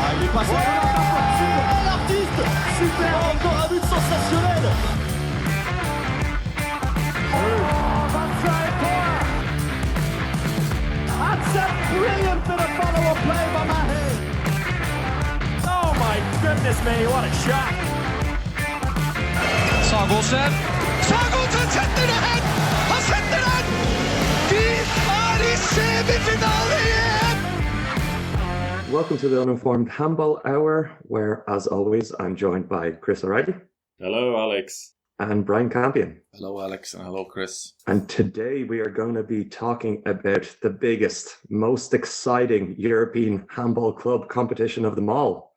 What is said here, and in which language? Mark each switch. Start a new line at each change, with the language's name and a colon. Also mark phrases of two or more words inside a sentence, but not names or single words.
French: passe l'artiste. Super, encore un but sensationnel. 25 points.
English: That's a brilliant bit of follow-up play by Mahe. Oh my goodness me, what a shot.
Norwegian: Sagosen setter det hen! Han setter den! De i semifinale igjen!
English: Welcome to the Uninformed Handball Hour, where, as always, I'm joined by Chris O'Reilly. Hello, Alex. And Brian Campion. Hello, Alex, and hello, Chris. And today we are going to be talking about the biggest, most exciting European handball club competition of them all.